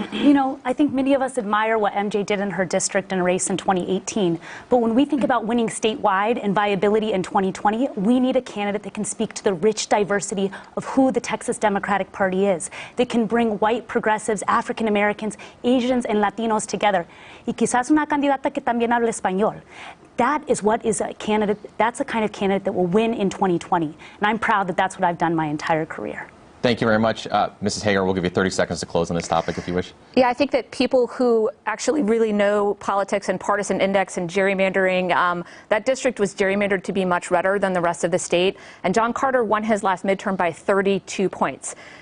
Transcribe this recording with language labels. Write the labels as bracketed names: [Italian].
[English] You know, I think many of us admire what MJ did in her district in a race in 2018. But when we think about winning statewide and viability in 2020, we need a candidate that can speak to the rich diversity of who the Texas Democratic Party is, that can bring white progressives, African Americans, Asians, and Latinos together. [Spanish] Y quizás una candidata que también hable español. [English] That is what is a candidate, that's the kind of candidate that will win in 2020. And I'm proud that that's what I've done my entire career. Thank you very much. Mrs. Hegar, we'll give you 30 seconds to close on this topic if you wish. Yeah, I think that people who actually really know politics and partisan index and gerrymandering, that district was gerrymandered to be much redder than the rest of the state. And John Carter won his last midterm by 32 points.